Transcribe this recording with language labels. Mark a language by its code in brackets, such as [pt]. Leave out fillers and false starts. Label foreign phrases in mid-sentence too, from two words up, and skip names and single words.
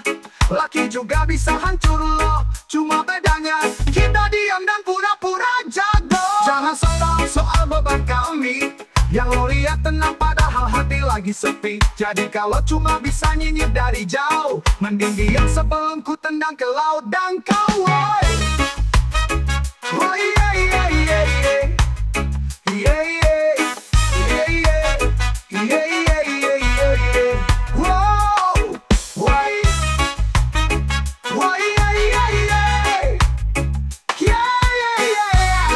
[id] Laki juga bisa hancur loh, cuma bedanya kita diam dan pura-pura jago. Jangan soal beban kami, yang lo lihat tenang padahal hati lagi sepi. Jadi kalau cuma bisa nyinyir dari jauh, mending diam sebelum ku tendang ke laut dan kau. [en] Oh yeah, yeah, yeah, yeah. Yeah, yeah, yeah, yeah, yeah, yeah, yeah, yeah. Whoa, why, yeah, yeah, yeah, yeah, yeah, yeah.